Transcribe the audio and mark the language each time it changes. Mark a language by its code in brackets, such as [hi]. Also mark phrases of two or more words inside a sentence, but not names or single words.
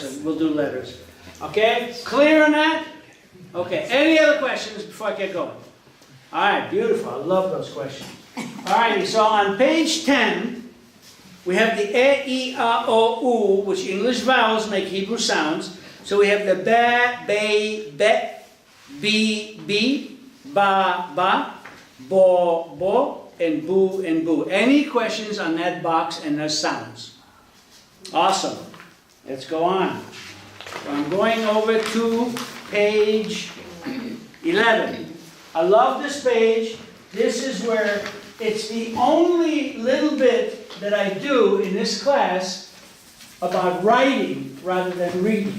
[en] lesson, we'll do letters. Okay, clear on that? Okay, any other questions before I get going? All right, beautiful, I love those questions. All righty, so on page 10, We have the E, I, O, U, which English vowels make Hebrew sounds. So we have the ba, be, be, ba, bo, and boo. Any questions on that box and those sounds? Awesome. Let's go on. So I'm going over to page 11. I love this page. This is where it's the only little bit that I do in this class about writing rather than reading.